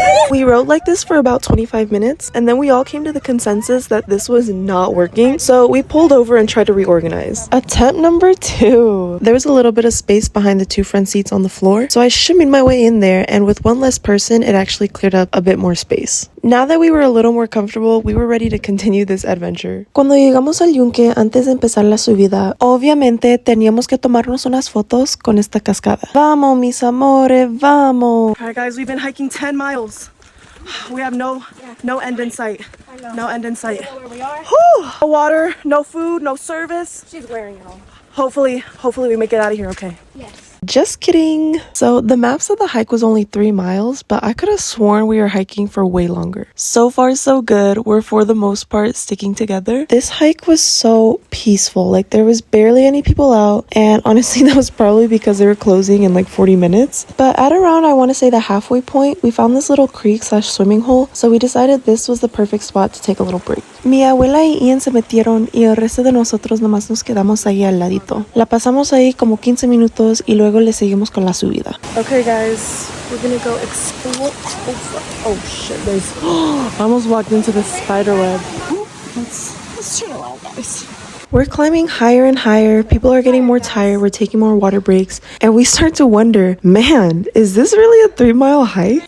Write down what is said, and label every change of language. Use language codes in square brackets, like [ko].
[en] We rode like this for about 25 minutes, and then we all came to the consensus that this was not working, so we pulled over and tried to reorganize. Attempt number 2. There was a little bit of space behind the 2 front seats on the floor, so I shimmied my way in there, and with one less person, it actually cleared up a bit more space. Now that we were a little more comfortable, we were ready to continue this adventure. [es] Cuando llegamos al Yunque, antes de empezar la subida, obviamente teníamos que tomarnos unas fotos con esta cascada. Vamos, mis amores, vamos. [en] Alright guys, we've been hiking 10 miles. We have no end in sight. No end in sight. Where we are? No water, no food, no service. She's wearing it all. Hopefully we make it out of here okay. Yes. Just kidding. So the map said the hike was only 3 miles, but I could have sworn we were hiking for way longer. So far so good. We're for the most part sticking together. This hike was so peaceful. Like, there was barely any people out, and honestly that was probably because they were closing in like 40 minutes. But at around, I want to say, the halfway point, we found this little creek / swimming hole, so we decided this was the perfect spot to take a little break. [es] Mi abuela y Ian se metieron y el resto de nosotros nomás nos quedamos ahí al ladito. La pasamos ahí como 15 minutos y luego le seguimos con la subida. [en] Okay guys, we're gonna go explore. Oh shit, there's I almost walked into the spider web. Let's chill out, guys. We're climbing higher and higher. People are getting more tired. We're taking more water breaks. And we start to wonder, man, is this really a 3-mile hike?